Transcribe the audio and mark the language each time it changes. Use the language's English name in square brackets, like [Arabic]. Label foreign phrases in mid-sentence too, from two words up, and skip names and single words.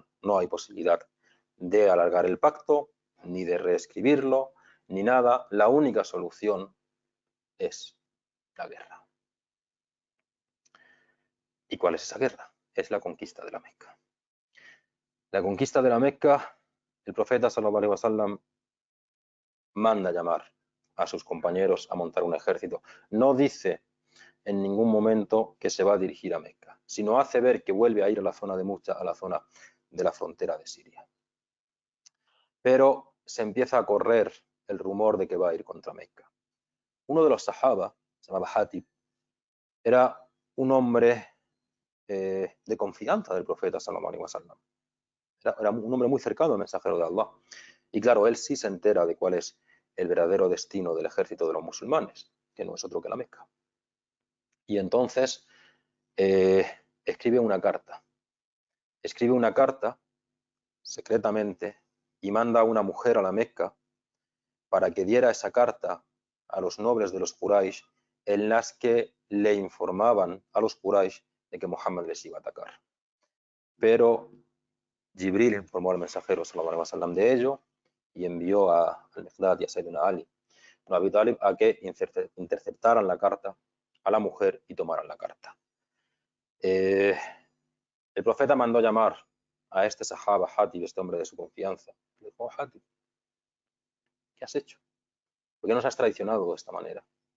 [Spanish] No hay posibilidad de alargar el pacto, ni de reescribirlo, ni nada. La única solución es la guerra. ¿Y cuál es esa guerra? Es la conquista de la Meca. La conquista de la Meca, el profeta [Arabic] صلى الله عليه وسلم [Spanish] manda llamar a sus compañeros a montar un ejército. No dice en ningún momento que se va a dirigir a Meca, sino hace ver que vuelve a ir a la zona de Mucha, a la zona de la frontera de Siria. Pero se empieza a correr el rumor de que va a ir contra Meca. Uno de los sahaba, se llamaba Hatib, era un hombre de confianza del profeta [Arabic] صلى الله عليه وسلم. [Spanish] Era un hombre muy cercano al mensajero de Allah. Y claro, él sí se entera de cuál es el verdadero destino del ejército de los musulmanes, que no es otro que la Meca. Y entonces escribe una carta. Escribe una carta secretamente y manda a una mujer a la Meca para que diera esa carta a los nobles de los Quraysh, en las que le informaban a los Quraysh de que Muhammad les iba a atacar. Pero Jibril informó al mensajero [Arabic] صلى الله عليه وسلم [Spanish] de ello y envió al Miqdad y a Sayyidina Ali ibn Abi Talib a que interceptaran la carta a la mujer y tomaran la carta. El profeta mandó llamar a este sahaba, Hatib, este hombre de su confianza. Le dijo, oh, Hatib, ¿qué has hecho? ¿Por qué nos has traicionado de esta manera?